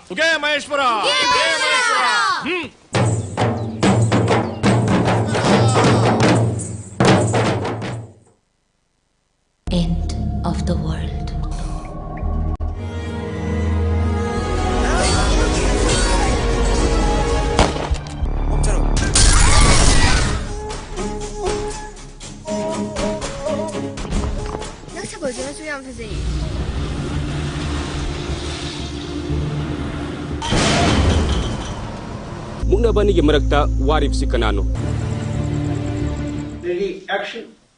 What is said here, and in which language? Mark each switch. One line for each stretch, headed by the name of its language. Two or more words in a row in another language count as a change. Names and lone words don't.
English: Okay, Maheshwara. End of the world.
Manipuri: Muknabani ki marakta warif si kanano.
English: Ready, action.